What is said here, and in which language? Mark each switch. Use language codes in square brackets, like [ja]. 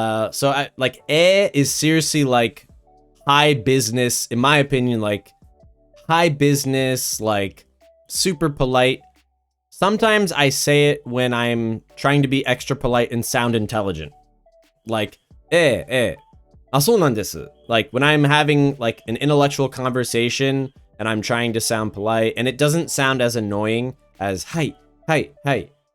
[en] So I like is seriously like high business, in my opinion, like high business, like super polite. Sometimes I say it when I'm trying to be extra polite and sound intelligent. [ja] Like, ah, そうなんです. [en] Like when I'm having like an intellectual conversation and I'm trying to sound polite and it doesn't sound as annoying as hi, hi, hi.